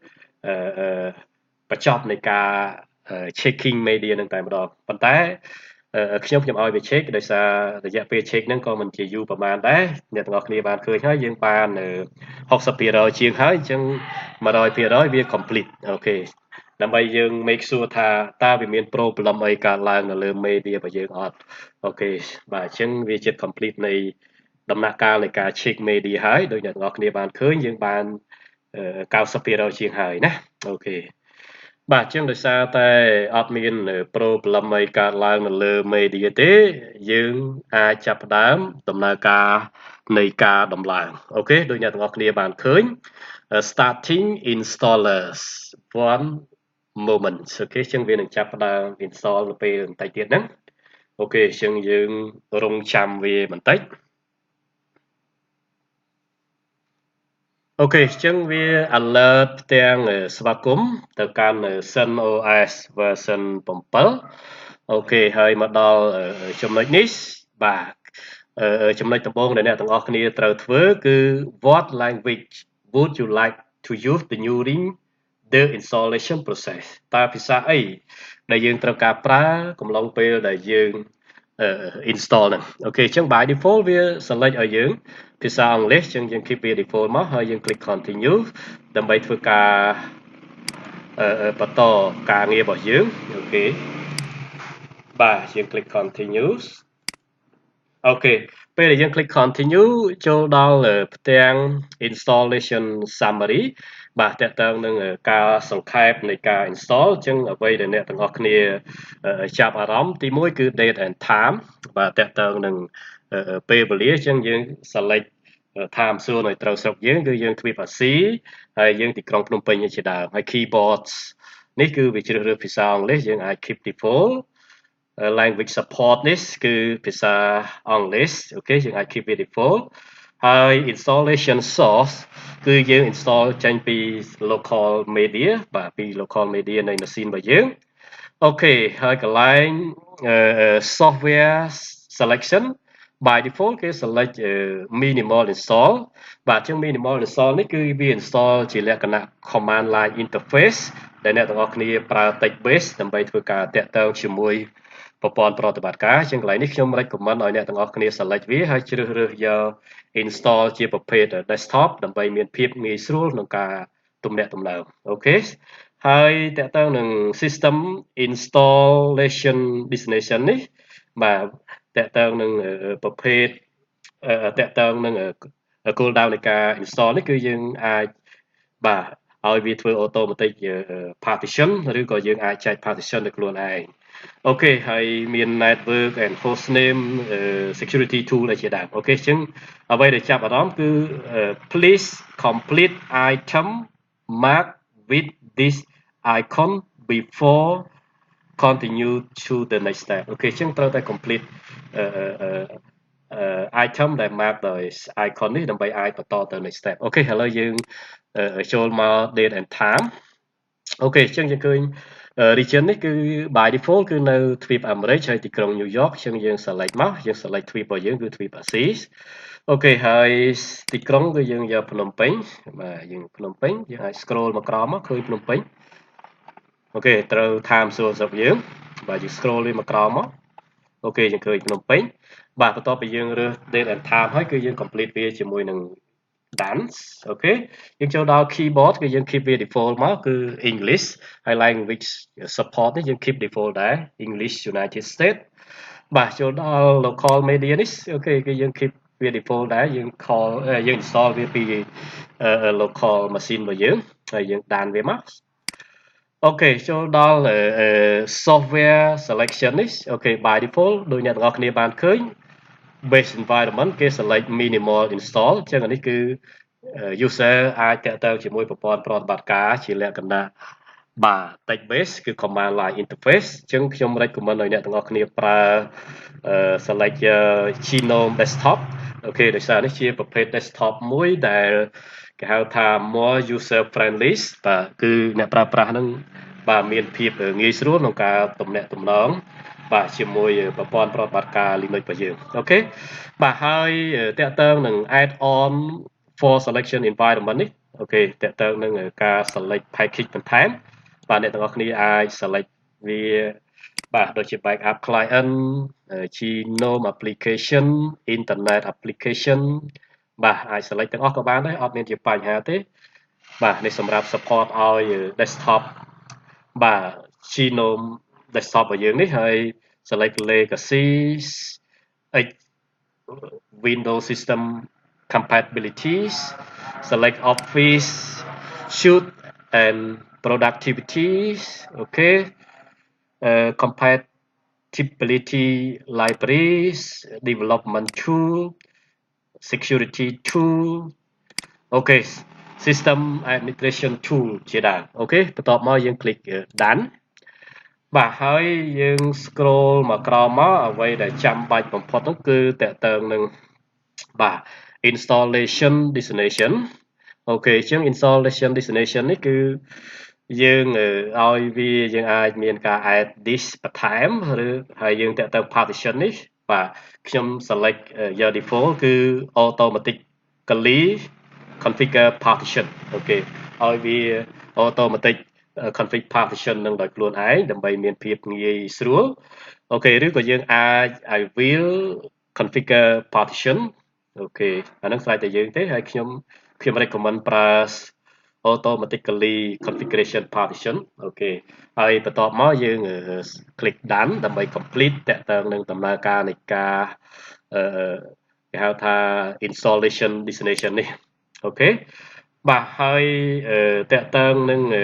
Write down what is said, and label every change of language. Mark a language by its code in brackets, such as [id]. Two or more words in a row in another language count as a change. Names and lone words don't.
[km] បញ្ចប់នៃការ [en] checking media [km] នឹងតែម្ដងប៉ុន្តែខ្ញុំឲ្យវា check ដោយសាររយៈពេល check ហ្នឹងក៏មិនជាយូរប្រហែលដែរអ្នកទាំងអស់គ្នាបានឃើញហើយយើងបាន60%ជាងហើយអញ្ចឹ ង100%វា complete អូខេដើម្បីយើង [en] make sure [km] ថាតើវាមាន problem អីកើតឡើងនៅលើ media របស់យើងអត់អូខេបាទអញ្ចឹងវាជា complete នៃដំណាក់កាលនៃការ [en] check media [km] ហើយដោយអ្នកទាំងអស់គ្នាបានឃើញយើងបាន90%ជាងហើយ ណាអូខេបាទអញ្ចឹងដោយសារតែអត់មាន problem អីកើតឡើងនៅលើ media ទេយើងអាចចាប់ផ្ដើមដំណើរការនៃការដំឡើងអូខេដោយអ្នកទាំងអស់គ្នាបានឃើញ [en] starting installers one moment [km] អូខេអញ្ចឹងវានឹងចាប់ផ្ដើម install ទៅពេលបន្តិចទៀតហ្នឹងអូខេអញ្ចឹងយើងរងចាំវាបន្តិច អូខេអញ្ចឹងវា alert ផ្ទាំងស្វាគមន៍ទៅកាន់ CentOS version 7អូខេហើយមកដល់ចំណុចនេះបាទចំណុចដំបូងដែលអ្នកទាំងអស់គ្នាត្រូវធ្វើគឺ [en] what language would you like to use during the installation process [km] តើភា សាអីដែលយើងត្រូវការប្រើកំឡុងពេលដែលយើង install ហ្នឹងអូខេអញ្ចឹង [en] by default [km] វា select ឲ្យយើងភាសាអង់គ្លេសអញ្ចឹងយើង keep វា default មក ហើយយើង [en] click continue [km] ដើម្បីធ្វើការបន្តការងាររបស់យើងអូខេបាទយើង [en] click continue [km] អូខេពេលដែលយើង [en] click continue [km] ចូលដល់ផ្ទាំង [en] installation summary [km] បាទតើតើនឹងការសង្ខេបនៃការ install អញ្ចឹងអ្វីដែល អ្នកទាំងអស់គ្នាចាប់អារម្មណ៍ទី1គឺ [en] date and time [km] បាទតើតើនឹងពេលវេលាអញ្ចឹងយើង [en] select time zone [km] ឲ្យត្រូវស្រុកយើងគឺយើងទ្វីបអាស៊ីហើយយើងទីក្រុងភ្នំពេញជាដើមហើយ keyboards នេះគឺវាជ្រើសរើសភាសាអង់គ្លេសយើងអាច [en] keep default language support [km] នេះគឺភាសាអង់គ្លេសអូខេយើងអាច keep វា default ហើយ [en] installation source [km] គឺយើង install ចេញពី [en] local media [km] បាទពី [en] local media [km] នៃ machine របស់យើងអូខេហើយកន្លែង [en] software selection by default [km] គេ [en] select minimal install [km] បាទអញ្ចឹង [en] minimal install [km] នេះគឺវា install ជាលក្ខណៈ [en] command line interface [km] ដែលអ្នកទាំងអស់គ្នាប្រើ [en] text base [km] ដើម្បីធ្វើការតាក់ទងជាមួយប្រព័ន្ធប្រតិបត្តិការអញ្ចឹងកន្លែងនេះខ្ញុំ recommend ឲ្យអ្នកទាំងអស់គ្នា select វាហើយជ្រើស រើសយក install ជាប្រភេទ desktop ដើម្បីមានភាពងាយស្រួលក្នុងការទំនាក់ទំនងអូខេហើយតកតង នឹង [en] system installation destination [km] នេះបាទតកតងនឹងប្រភេទតកតងនឹងគោលដៅនៃការ install នេះគឺយើងអាចបាទឲ្យវាធ្វើ [en] automatic partition [km] ឬក៏យើងអាចចែក partition ដោយខ្លួនឯងអូខេហើយមាន [en] network and hostname security tool [km] អីជាដើមអូខេអញ្ចឹងអ្វីដែលចាប់អារម្មណ៍គឺ [en] please complete item mark with this icon before continue to the next step [km] អូខេអញ្ចឹងត្រូវតែ complete item ដែល mark ដោយ icon នេះដើម្បីអាចបន្តទៅ [en] next step [km] អូខេឥឡូវយើងចូលមក [en] date and time [km] អូខេអញ្ចឹងយើងឃើញ region នេះគឺ [en] by default [km] គឺនៅទ្វីបអាមេរិកហើយទីក្រុង New York អញ្ចឹងយើង select មកយើង select ទ្វីបរបស់យើងគឺទ្វីបអាស៊ីអូខេហើយទីក្រុងគឺយើងយកភ្នំពេញបាទយើងភ្នំពេញយើងអាច scroll មកក្រោមមកឃើញភ្នំពេញអូខេត្រូវ [en] time source [km] របស់យើងបាទយើង scroll lênមកក្រោមមកអូខេយើងឃើញភ្នំពេញបាទបន្ទាប់ពីយើងរើស [en] date and time [km] ហើយគឺយើង complete វាជាមួយនឹង dance អូខេយើងចូលដល់ keyboard គឺយើង keep វា default មកគឺ English ហើយ [en] language support [km] នេះយើង [en] keep default [km] ដែរ [en] English United States [km] បាទចូលដល់ [en] local media [km] នេះអូខេគឺយើង keep វា default ដែរយើង call យើង install វាពី [en] local machine [km] របស់យើងហើយយើងដានវាមកអូខេចូលដល់ [en] software selection [km] នេះអូខេ [en] by default [km] ដោយអ្នកទាំងអស់គ្នាបានឃើញ [en] base environment [km] គេ [en] select minimal install [km] អញ្ចឹងអានេះគឺ user អាច តាក់ទងជាមួយប្រព័ន្ធប្រតិបត្តិការជាលក្ខណៈបាទ [en] text base [km] គឺ [en] command line interface [km] អញ្ចឹងខ្ញុំ recommend ឲ្យអ្នកទាំងអស់គ្នាប្រើ [en] select Genome desktop [km] អូខេដោយសារនេះ ជាប្រភេទ desktop មួយដែលគេហៅថា [en] more user friendly [km] បាទគឺអ្នកប្រើប្រាស់ហ្នឹងបាទមានភាពងាយស្រួលក្នុងការទំ នាក់ទំនងបាទជាមួយប្រព័ន្ធប្រតិបត្តិការ Linux របស់យើងអូខេបាទហើយតកត ងនឹង [en] add on for selection environment [km] នេះអូខេតកតងនឹងការ [en] select package [km] បន្ថែមបាទអ្នកទាំងអស់គ្នាអាច select វាបាទដូចជា [en] backup client Genome application internet application [km] បាទអាច select ទាំងអស់ក៏បានដែរអត់មានជាបញ្ហាទេបាទនេះសម្រាប់ support ឲ្យ desktop បាទ [en] Genome desktop [km] របស់យើងនេះហើយ [en] select legacy Windows system compatibilities select office suite and productivities okay compatibility libraries development tool security tool okay system administration tool [km] ជាដើមអូខេបន្ទាប់មកយើង [en] click done [km] បាទហើយយើង scroll មកក្រោមមកអ្វីដែលចាំបា ច់បំផុតនោះគឺតកតងនឹងបាទ [en] installation destination [km] អូខេអញ្ចឹង [en] installation destination [km] នេះគឺយើងឲ្យវាយើងអាចមានការ [en] add disk [km] បន្ថែម ឬហើយយើងតកតង partition នេះបាទខ្ញុំ select យក default គឺ [en] automatically configure partition [km] អូខេឲ្យវា automatic [en] config partition [km] នឹងដោយខ្លួនឯងដើម្បីមានភាពងាយស្រួលអូខេឬក៏យើងអាច [en] I will configure partition [km] អូខេអាហ្នឹងស្រាច់តែយើងទេហើយខ្ញុំ recommend ប្រើ [en] automatically configuration partition [km] អូខេហើយបន្ទាប់មកយើង [en] click done [km] ដើម្បី complete តកតងនឹងដំណើរការនៃការគេហៅថា [en] installation destination [km] នេះអូខេបាទហើយតកតងនឹង